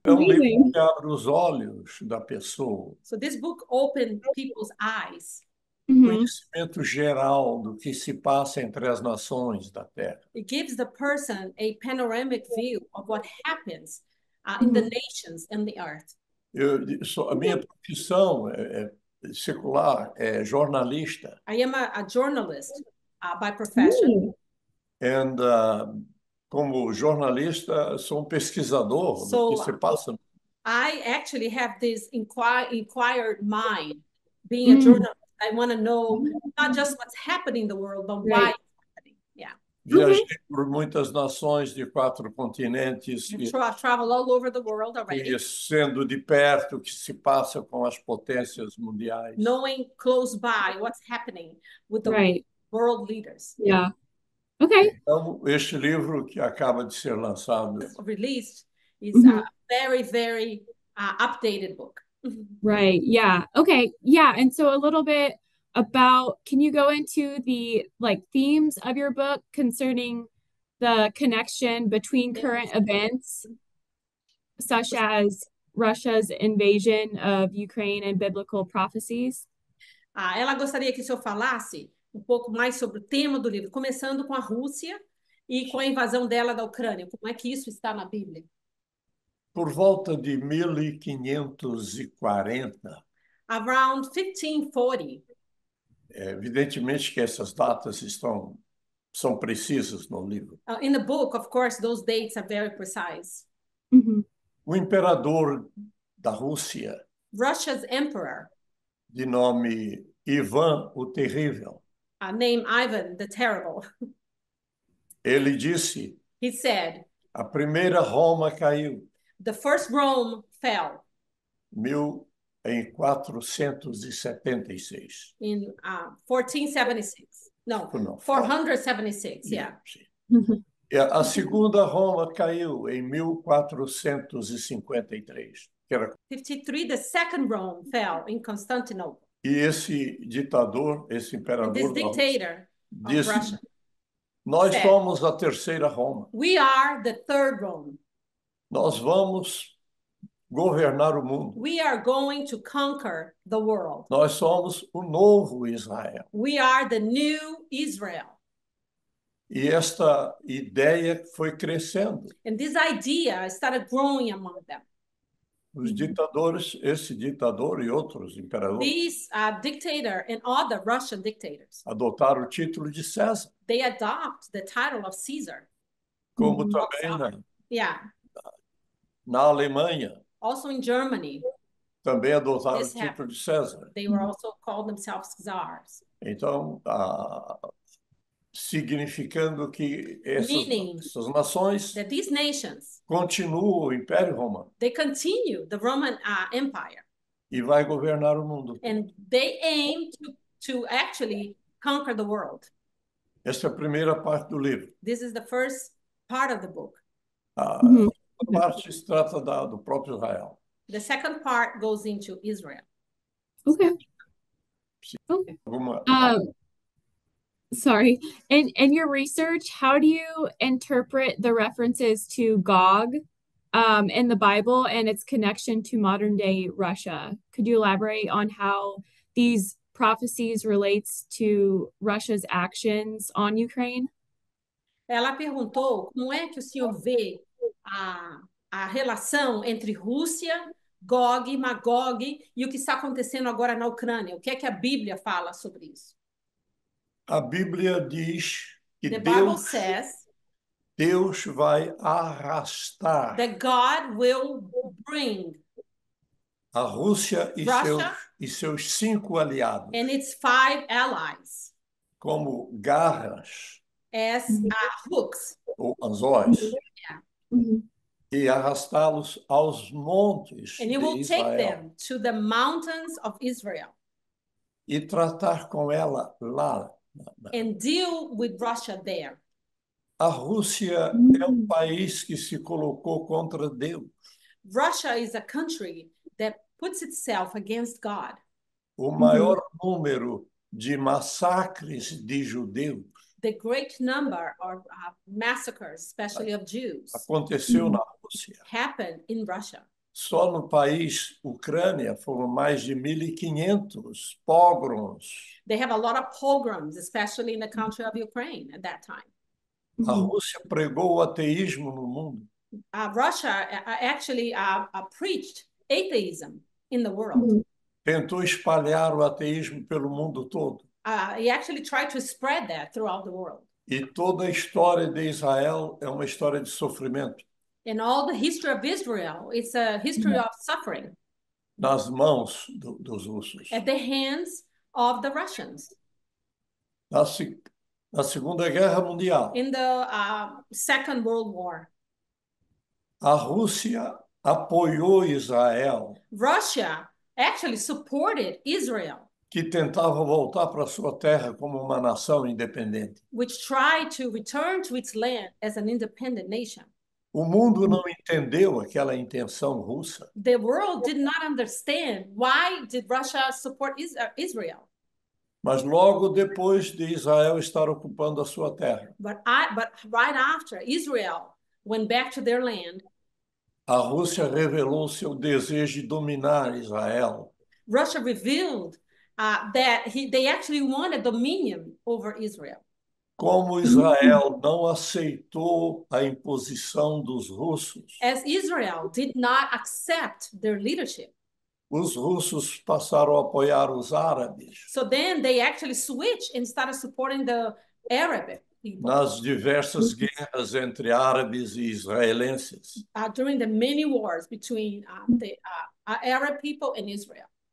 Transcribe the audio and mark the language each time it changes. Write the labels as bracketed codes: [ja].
[pt] É um livro que abre os olhos da pessoa. [en] So this book opened people's eyes. [pt] Conhecimento geral do que se passa entre as nações da Terra. [en] It gives the person a panoramic view of what happens in the nations and the earth. [pt] A minha profissão secular é jornalista. [en] I am a journalist by profession. [pt] And como jornalista, sou pesquisador do que se passa. [en] I actually have this inquired mind. Being a journalist, I want to know not just what's happening in the world, but why it's happening. Yeah. [pt] Viajei por muitas nações de 4 continentes. [en] Travel all over the world already. [pt] Conhecendo de perto o que se passa com as potências mundiais. [en] Knowing close by what's happening with the world leaders. Yeah. Okay. [pt] Então, este livro que acaba de ser lançado, [en] released, is a very, very updated book. Right. Yeah. Okay. Yeah. And so a little bit about, can you go into the themes of your book concerning the connection between current events, such as Russia's invasion of Ukraine and biblical prophecies? [pt] Ela gostaria que o senhor falasse pouco mais sobre o tema do livro, começando com a Rússia e com a invasão dela da Ucrânia. Como é que isso está na Bíblia? Por volta de 1540. [en] Around 1540. [pt] Evidentemente que essas datas são precisas no livro. [en] In the book, of course, those dates are very precise. [pt] O imperador da Rússia, [en] Russia's emperor, [pt] de nome Ivan o Terrível, [en] named Ivan the Terrible, [pt] ele disse, [en] he said, [pt] a primeira Roma caiu. [en] The first Rome fell. [pt] Em 476. [en] In 1476. No, 476, yeah. [pt] A segunda Roma caiu em 1453. [en] 53, the second Rome fell in Constantinople. [pt] E esse ditador, esse imperador, [en] this dictator [pt] disse, [en] of Russia, [pt] nós somos a terceira Roma. [en] We are the third Rome. [pt] Nós vamos governar o mundo. [en] We are going to conquer the world. [pt] Nós somos o novo Israel. [en] We are the new Israel. [pt] E esta ideia foi crescendo. [en] And this idea started growing among them. [pt] Os ditadores, esse ditador e outros imperadores, [en] these dictator and other Russian dictators, [pt] adotaram o título de César. [en] They adopt the title of Caesar. [pt] Como também na Alemanha. [en] Also in Germany. [pt] Também adotaram o título de César. [en] They were also called themselves czars. [pt] Então, significando que essas nações [en] that these nations [pt] continuam o Império Romano. [en] They continue the Roman Empire. [pt] E vai governar o mundo. [en] And they aim to actually conquer the world. [pt] Essa é a primeira parte do livro. [en] This is the first part of the book. [pt] A parte se trata do próprio Israel. [en] The second part goes into Israel. Okay. Okay. [pt] Alguma... [en] Sorry. In your research, how do you interpret the references to Gog in the Bible and its connection to modern day Russia? Could you elaborate on how these prophecies relates to Russia's actions on Ukraine? [pt] Ela perguntou como é que o senhor vê a relação entre Rússia, Gog, Magog e o que está acontecendo agora na Ucrânia. O que é que a Bíblia fala sobre isso? A Bíblia diz que [en] The Bible says [pt] Deus vai arrastar [en] that God will bring [pt] a Rússia [en] Russia [pt] e seus 5 aliados [en] and its 5 allies [pt] como garras [en] as hooks. [pt] ou anzóis Mhm. e arrastá-los aos montes [en] And you [pt] de [en] will take [pt] Israel [en] them to the mountains of Israel [pt] e tratar com ela lá. [en] and deal with Russia there. [pt] A Rússia é um país que se colocou contra Deus. [en] Russia is a country that puts itself against God. [pt] O maior número de massacres de judeus [en] The great number of massacres, especially of Jews, [pt] aconteceu na Rússia. [en] happened in Russia. [pt] Só no país Ucrânia foram mais de 1.500 pogroms. [en] They have a lot of pogroms, especially in the country of Ukraine at that time. [pt] A Rússia pregou o ateísmo no mundo. [en] Russia actually preached atheism in the world. [pt] Tentou espalhar o ateísmo pelo mundo todo. [en] He actually tried to spread that throughout the world. [pt] E toda a história de Israel é uma história de sofrimento. [en] And all the history of Israel, it's a history of suffering. [pt] Nas mãos dos russos. [en] At the hands of the Russians. [pt] Na Segunda Guerra Mundial. [en] In the Second World War. [pt] A Rússia apoiou Israel. [en] Russia actually supported Israel. [pt] Que tentava voltar para sua terra como uma nação independente. [en] Which tried to return to its land as an independent nation. [pt] O mundo não entendeu aquela intenção russa. [en] The world did not understand why did Russia support Israel. [pt] Mas logo depois de Israel estar ocupando a sua terra. [en] But right after Israel went back to their land. [pt] A Rússia revelou seu desejo de dominar Israel. [en] Russia revealed that they actually wanted dominion over Israel. [pt] Como Israel não aceitou a imposição dos russos. [en] As Israel did not accept their leadership. [pt] Os russos passaram a apoiar os árabes. [en] So then they actually switched and started supporting the Arab people. [pt] Nas diversas guerras entre árabes e israelenses. [en] During the many wars between the Arab people and Israel.